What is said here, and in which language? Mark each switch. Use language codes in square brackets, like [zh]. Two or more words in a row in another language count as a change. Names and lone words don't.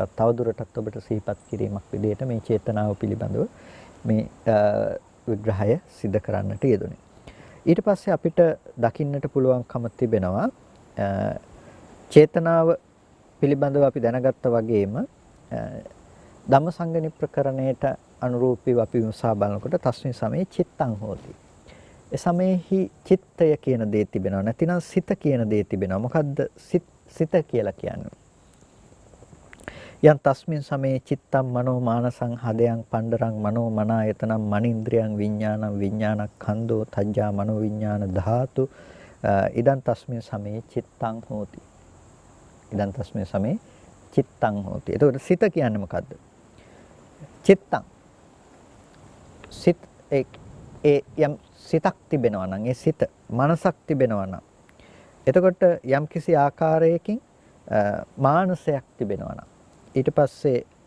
[si] තවදුරටත් ඔබට සිහිපත් කිරීමක් විදිහට මේ චේතනාව පිළිබඳව මේ විග්‍රහය සිද්ධ කරන්නට යෙදුනේ. ඊට පස්සේ අපිට දකින්නට පුළුවන්කම තිබෙනවා චේතනාව පිළිබඳව අපි දැනගත්තා වගේම ධම්මසංගණි ප්‍රකරණයට අනුරූපීව අපි විමසා බලනකොට [pi] තස්මින් සමේ චිත්තං හෝති. [si] ඒ සමේහි චිත්තය කියන දේ තිබෙනවා. නැතිනම් සිත කියන දේ තිබෙනවා. මොකද්ද සිත කියලා කියන්නේ? [pi] යන් තස්මින් සමේ චිත්තං මනෝ මානසං හදයන් පණ්ඩරං මනෝ මනායතනම් මනින්ද්‍රියං විඥානං විඥානක්ඛන්‍தோ තජ්ජා මනෝ විඥාන ධාතු ඉදන් තස්මින් සමේ චිත්තං හෝති. ඉදන් තස්මින් සමේ චිත්තං හෝති. [si] එතකොට සිත කියන්නේ මොකද්ද? චිත්තං සිත ඒ යම් සිතක් තිබෙනවා නම් ඒ සිත මනසක් තිබෙනවා නම් එතකොට යම් කිසි ආකාරයකින් මානසයක් තිබෙනවා නම් ඊට පස්සේ